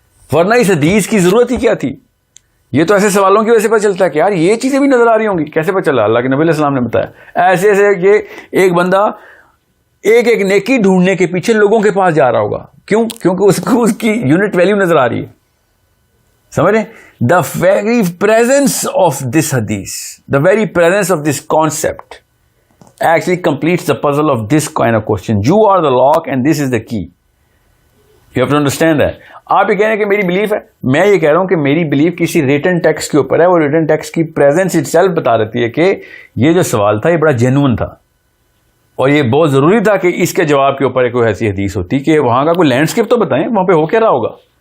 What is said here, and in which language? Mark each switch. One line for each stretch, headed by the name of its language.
Urdu: ورنہ اس حدیث کی ضرورت ہی کیا تھی؟ یہ تو ایسے سوالوں کی وجہ سے پتہ چلتا ہے کہ یار یہ چیزیں بھی نظر آ رہی ہوں گی. کیسے پتہ چلا؟ اللہ کے نبی علیہ السلام نے بتایا. ایسے ایسے کہ ایک بندہ ایک ایک نیکی ڈھونڈنے کے پیچھے لوگوں کے پاس جا رہا ہوگا. کیوں؟ کیونکہ اس کو اس کی یونٹ ویلیو نظر آ رہی ہے. سمجھ رہے؟
English: The very presence of this hadith, the very presence of this concept actually completes the puzzle of this kind of question. You are the lock and this is the key. You have to understand that.
Urdu: آپ یہ کہہ رہے ہیں کہ میری belief ہے, میں یہ کہہ رہا ہوں کہ میری بلیف کسی ریٹن ٹیکسٹ کے اوپر ہے. وہ ریٹن ٹیکسٹ کی پریزنس اٹ سیلف بتا دیتی ہے کہ یہ جو سوال تھا یہ بڑا جینوئن تھا, اور یہ بہت ضروری تھا کہ اس کے جواب کے اوپر کوئی ایسی حدیث ہوتی کہ وہاں کا کوئی لینڈسکیپ تو بتائیں, وہاں پہ ہو کیا رہا ہوگا.